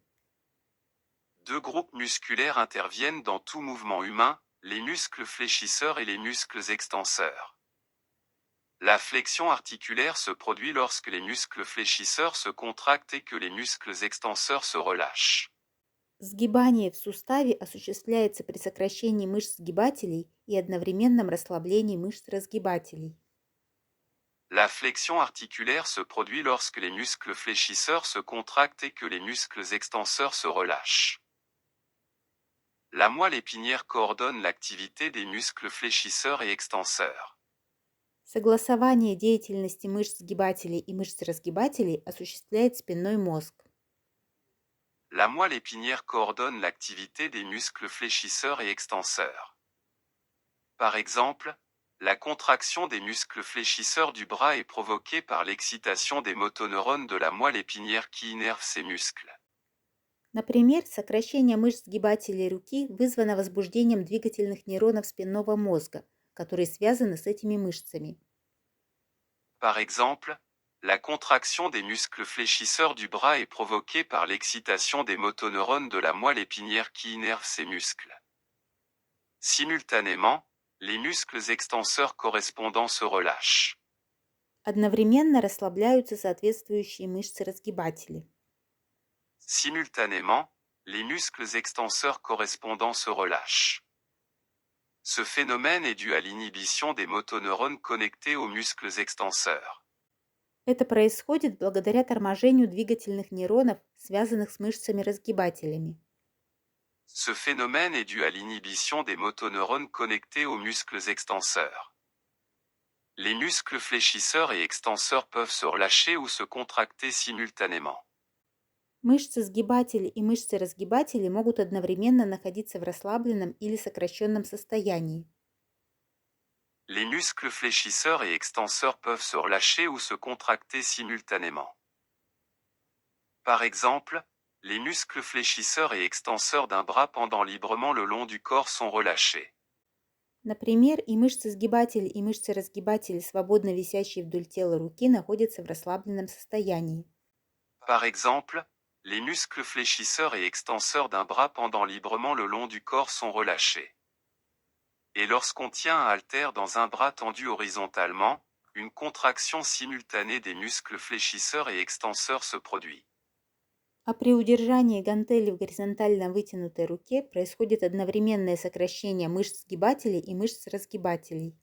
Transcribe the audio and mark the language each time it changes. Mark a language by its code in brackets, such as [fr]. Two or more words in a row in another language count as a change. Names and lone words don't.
[fr] Deux groupes musculaires interviennent dans tout mouvement humain, les muscles fléchisseurs et les muscles extenseurs. La flexion articulaire se produit lorsque les muscles fléchisseurs se contractent et que les muscles extenseurs se relâchent. [ru] Сгибание в суставе осуществляется при сокращении мышц сгибателей и одновременном расслаблении мышц разгибателей. [fr] La flexion articulaire se produit lorsque les muscles fléchisseurs se contractent et que les muscles extenseurs se relâchent. La moelle épinière coordonne l'activité des muscles fléchisseurs et extenseurs. [ru] Согласование деятельности мышц сгибателей и мышц разгибателей осуществляет спинной мозг. [fr] La moelle épinière coordonne l'activité des muscles fléchisseurs et extenseurs. Par exemple, la contraction des muscles fléchisseurs du bras est provoquée par l'excitation des motoneurones de la moelle épinière qui innerve ces muscles. [ru] Например, сокращение мышц сгибателей руки вызвано возбуждением двигательных нейронов спинного мозга, которые связаны с этими мышцами. [fr] Par exemple, la contraction des muscles fléchisseurs du bras est provoquée par l'excitation des motoneurones de la moelle épinière qui innerve ces muscles. Simultanément, les muscles extenseurs correspondants se relâchent. [ru] Одновременно расслабляются соответствующие мышцы-разгибатели. [fr] Simultanément, les muscles extenseurs correspondants se relâchent. Ce phénomène est dû à l'inhibition des motoneurones connectés aux muscles extenseurs. [ru] Это происходит благодаря торможению двигательных нейронов, связанных с мышцами-разгибателями. [fr] Ce phénomène est dû à l'inhibition des motoneurones connectés aux muscles extenseurs. Les muscles fléchisseurs et extenseurs peuvent se relâcher ou se contracter simultanément. [ru] Мышцы-сгибатели и мышцы-разгибатели могут одновременно находиться в расслабленном или сокращенном состоянии. [fr] Les muscles fléchisseurs et extenseurs peuvent se relâcher ou se contracter simultanément. Par exemple, les muscles fléchisseurs et extenseurs d'un bras pendant librement le long du corps sont relâchés. [ru] Например, и мышцы-сгибатели, и мышцы-разгибатели, свободно висящие вдоль тела руки, находятся в расслабленном состоянии. [fr] Par exemple, Les muscles fléchisseurs et extenseurs d'un bras pendant librement le long du corps sont relâchés. Et lorsqu'on tient un haltère dans un bras tendu horizontalement, une contraction simultanée des muscles fléchisseurs et extenseurs se produit. [ru] А при удержании гантели в горизонтально вытянутой руке происходит одновременное сокращение мышц сгибателей и мышц разгибателей.